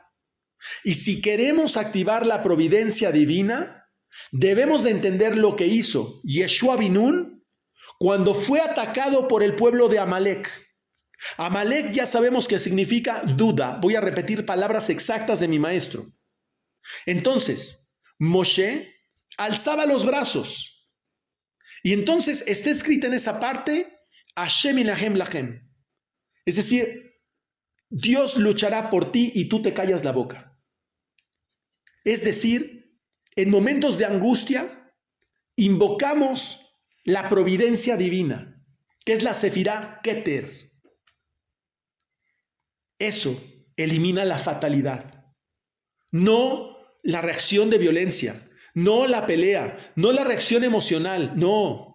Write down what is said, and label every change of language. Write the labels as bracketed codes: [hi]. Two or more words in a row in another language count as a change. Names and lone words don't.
[es] Y si queremos activar la providencia divina, debemos de entender lo que hizo Yeshua bin Nun cuando fue atacado por el pueblo de Amalek. Amalek ya sabemos que significa duda. Voy a repetir palabras exactas de mi maestro. Entonces, Moshe alzaba los brazos. Y entonces está escrita en esa parte, [he] השם ילחם לכם. [es] Es decir, Dios luchará por ti y tú te callas la boca. Es decir, en momentos de angustia, invocamos la providencia divina, que es la Sefirá Keter. Eso elimina la fatalidad, no la reacción de violencia, no la pelea, no la reacción emocional, no.